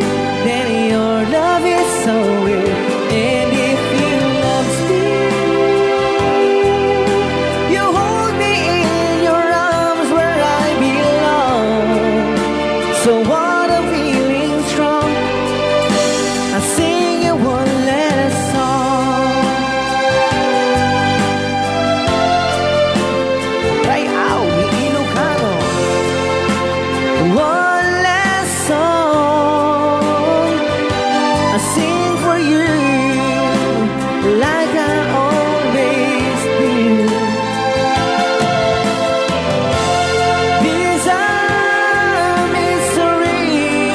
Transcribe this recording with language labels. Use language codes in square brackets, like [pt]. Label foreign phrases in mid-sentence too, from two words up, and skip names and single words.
[en] Then your love is so real. And if you love me, you hold me in your arms where I belong. So what I'm feeling strong, I sing you one last song. [ilo] Rayaw ni Ilocano. [en] One last song, I sing for you like I always do. These are mystery.